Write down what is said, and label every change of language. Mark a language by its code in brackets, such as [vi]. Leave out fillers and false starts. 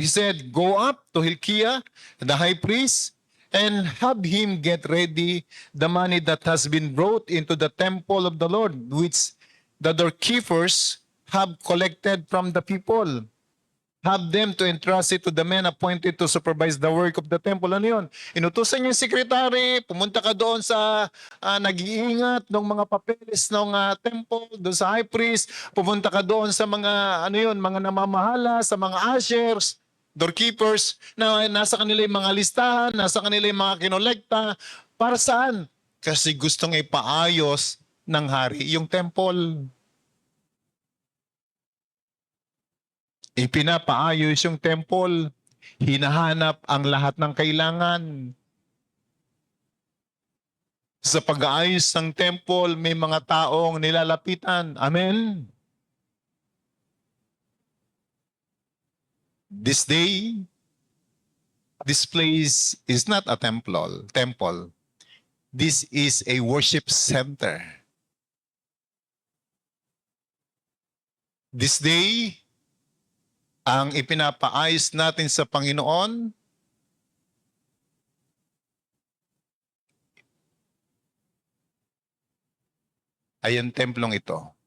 [en] He said, go up to Hilkiah, the high priest, and have him get ready the money that has been brought into the temple of the Lord, which the doorkeepers have collected from the people. Have them to entrust it to the men appointed to supervise the work of the temple. [tl] Ano yun? Inutusan niya yung secretary, pumunta ka doon sa nag-iingat ng mga papeles ng temple, doon sa high priest, pumunta ka doon sa mga, mga namamahala, sa mga ushers, doorkeepers, na nasa kanila yung mga listahan, nasa kanila yung mga kinolekta. Para saan? kasi gustong ipaayos ng hari yung temple. Ipinapaayos yung temple. Hinahanap ang lahat ng kailangan. Sa pag-aayos ng temple, may mga taong nilalapitan. Amen? [en] This day, this place is not a temple. This is a worship center. This day, [tl] ang ipinapaayos natin sa Panginoon ay ang templong ito.